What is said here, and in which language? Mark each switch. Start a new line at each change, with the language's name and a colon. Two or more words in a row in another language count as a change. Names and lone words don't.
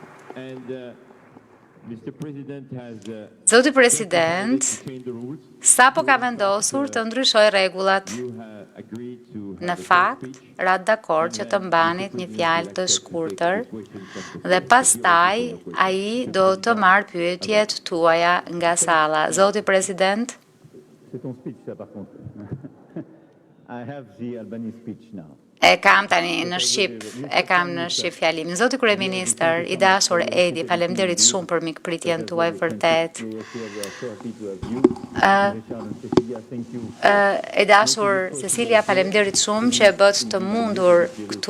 Albanian: Zoti president, sapo ka vendosur të ndryshoj rregullat. Në fakt, rat dakord që të mbanit një fjalë të shkurtër dhe pastaj ai do të marrë pyetjet tuaja nga salla. Zoti president?
French: C'est ton speech, ça, par contre.
English: I have the Albany speech now.
Albanian: E kam tani në Shqip fjalimin. Zoti kryeministër, i dashur Edi, faleminderit shumë për mikpritjen tuaj vërtet. E dashur Cecilia, faleminderit shumë që e bët të mundur këtu.